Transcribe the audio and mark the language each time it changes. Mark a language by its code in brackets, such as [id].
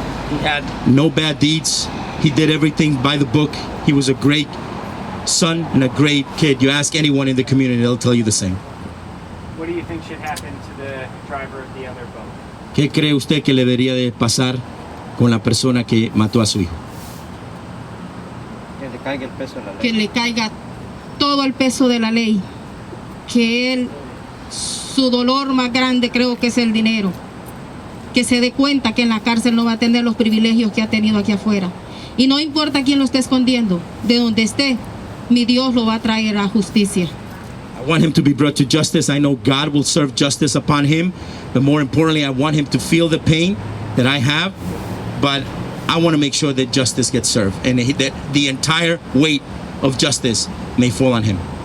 [en] He had no bad deeds. He did everything by the book. He was a great son and a great kid. You ask anyone in the community, they'll tell you the same. What do you think should happen to the driver of the other boat? [es] ¿Qué cree usted que le debería de pasar con la persona que mató a su hijo? Que le caiga el peso de la ley. Que le caiga todo el peso de la ley, que él, su dolor más grande creo que es el dinero, que se dé cuenta que en la cárcel no va a tener los privilegios que ha tenido aquí afuera. Y no importa quién lo esté escondiendo, de donde esté, mi Dios lo va a traer a justicia. [en] I want him to be brought to justice. I know God will serve justice upon him, but more importantly, I want him to feel the pain that I have, but I want to make sure that justice gets served and that the entire weight of justice may fall on him.